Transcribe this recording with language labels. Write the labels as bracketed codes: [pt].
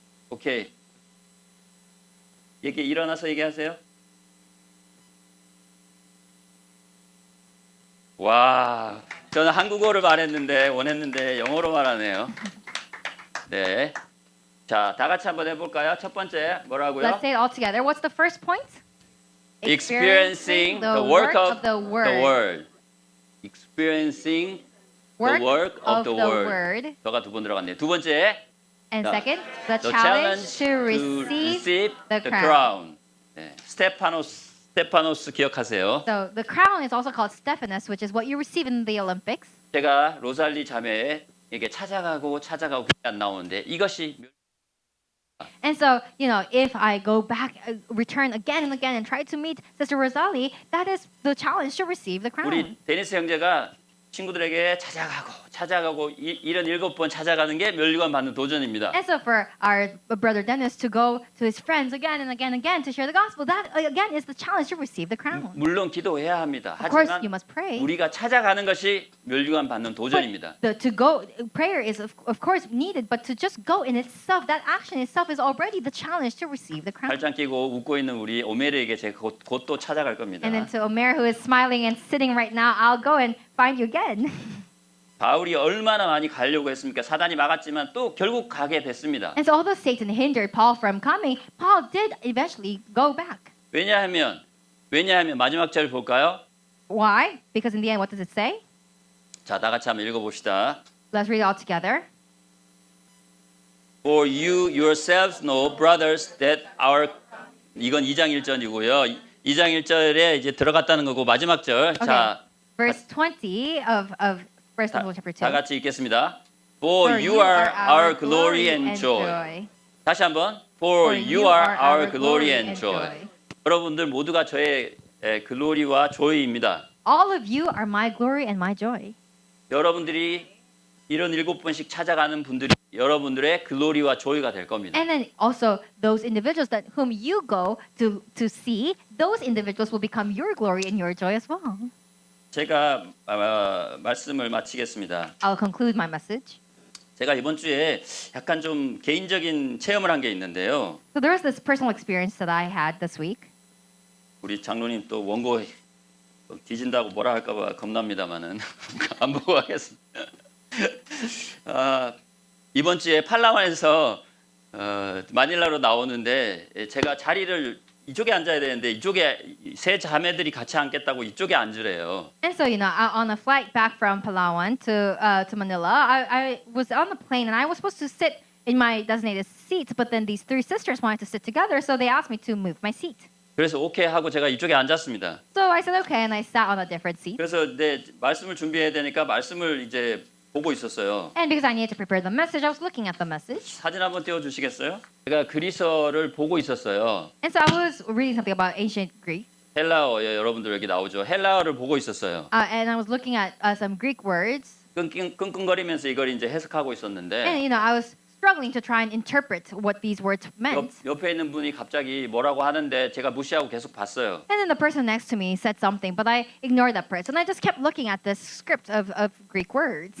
[ko] 오케이. 일어나서 얘기하세요. 와, 저는 한국어를 원했는데 영어로 말하네요. 네. 자, 다 같이 한번 해볼까요? 첫 번째 뭐라고요? [en] Let's say it all together. What's the first point? Experiencing the work of the the word. Experiencing Work the work of the word. word. [ko] 저가 두 번 들어갔네요. 두 번째, [en] And [ko] 자, [en] second, the the challenge challenge to receive the the crown. crown. [ko] 네, 스테파노스 기억하세요. [en] So the crown is also called Stephanus, which is what you receive in the Olympics. [ko] 제가 로살리 자매에게 찾아가고 그게 안 나오는데 이것이 [en] And so, if I go back, return again and again and try to meet Sister Rosalie, that is the challenge to receive the crown. [ko] 우리 데니스 형제가 친구들에게 찾아가고 이런 7번 찾아가는 게 멸류관 받는 도전입니다. [en] And so for our brother Dennis to go to his friends again and again and again to share the gospel, that again is the challenge to receive the crown. [ko] 물론 기도해야 합니다. [en] Of course, you [ko] 하지만 [en] must pray. [ko] 우리가 찾아가는 것이 멸류관 받는 도전입니다. [en] To go, prayer is of course needed, but to just go in itself, that action itself is already the challenge to receive the crown. [ko] 팔짱 끼고 웃고 있는 우리 오메르에게 제가 곧 또 찾아갈 겁니다. [en] And then to Omer, who is smiling and sitting right now, I'll go and find you again. [ko] 바울이 얼마나 많이 가려고 했습니까? 사단이 막았지만 또 결국 가게 됐습니다. [en] And so although Satan hindered Paul from coming, Paul did eventually go back. [ko] 왜냐하면 마지막 절 볼까요? [en] Why? Because in the end, what does it say? [ko] 자, 다 같이 한번 읽어봅시다. [en] Let's read it all together. For you yourselves know, brothers, that our [ko] 이건 2장 1절이고요. 2장 1절에 이제 들어갔다는 거고 마지막 절. 자, [en] Verse 20 of 1 Samuel chapter 2. [ko] 다 같이 읽겠습니다. [en] For you are our glory and joy. [ko] 다시 한번. [en] For you are our glory and joy. [ko] 여러분들 모두가 저의 글로리와 조이입니다. [en] All of you are my glory and my joy. [ko] 여러분들이 이런 7번씩 찾아가는 분들이 여러분들의 글로리와 조이가 될 겁니다. [en] And then also those individuals that whom you go to see, those individuals will become your glory and your joy as well. [ko] 제가 말씀을 마치겠습니다. [en] I'll conclude my message. [ko] 제가 이번 주에 약간 좀 개인적인 체험을 한 게 있는데요. [en] So there was this personal experience that I had this week. [ko] 우리 장로님 또 원고 뒤진다고 뭐라 할까봐 겁납니다만은 안 보고 하겠습니다. 이번 주에 팔라완에서 마닐라로 나오는데 제가 자리를 이쪽에 앉아야 되는데 이쪽에 세 자매들이 같이 앉겠다고 이쪽에 앉으래요. [en] And so, on a flight back from Palawan to Manila, I was on the plane and I was supposed to sit in my designated seat, but then these three sisters wanted to sit together, so they asked me to move my seat. [ko] 그래서 오케이 하고 제가 이쪽에 앉았습니다. [en] So I said okay, and I sat on a different seat. [ko] 그래서 내 말씀을 준비해야 되니까 말씀을 이제 보고 있었어요. [en] And because I needed to prepare the message, I was looking at the message. [ko] 사진 한번 띄워 주시겠어요? 제가 그리서를 보고 있었어요. [en] And so I was reading something about ancient Greek, [ko] 헬라어 여러분들 여기 나오죠. 헬라어를 보고 있었어요. [en] and I was looking at some Greek words, [ko] 끙끙거리면서 이걸 이제 해석하고 있었는데 [en] and I was struggling to try and interpret what these words meant. [ko] 옆에 있는 분이 갑자기 뭐라고 하는데 제가 무시하고 계속 봤어요. [en] And then the person next to me said something, but I ignored that person. I just kept looking at this script of Greek words.